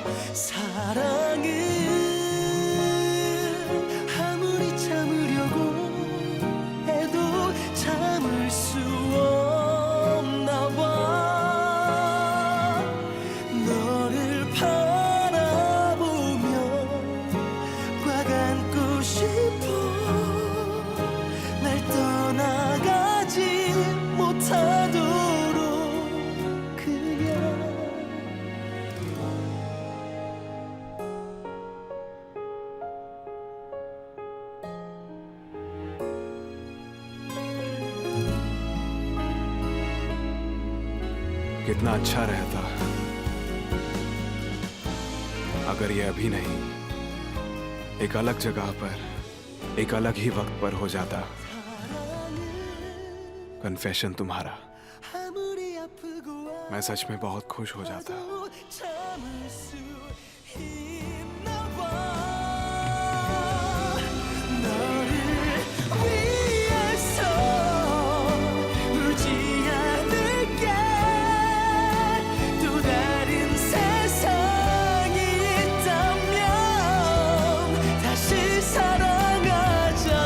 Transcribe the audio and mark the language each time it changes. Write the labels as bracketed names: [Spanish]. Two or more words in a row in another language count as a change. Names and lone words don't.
[Korean] 사랑은 아무리 참으려고 해도 참을 수 없나 봐. 너를 바라보며 꽉 안고 싶어. 날 떠나가지 못하도록 그냥. [Hindi] कितना अच्छा रहता अगर ये अभी नहीं एक अलग जगह पर एक अलग ही वक्त पर हो जाता. कन्फेशन तुम्हारा, [Korean] 아무리 아프고 [Hindi] मैं सच में बहुत खुश हो जाता. [Korean] 아파도 참을 수 있나 봐. 너를 위해서 울지 않을게. 또 다른 세상이 있다면 다시 사랑하자.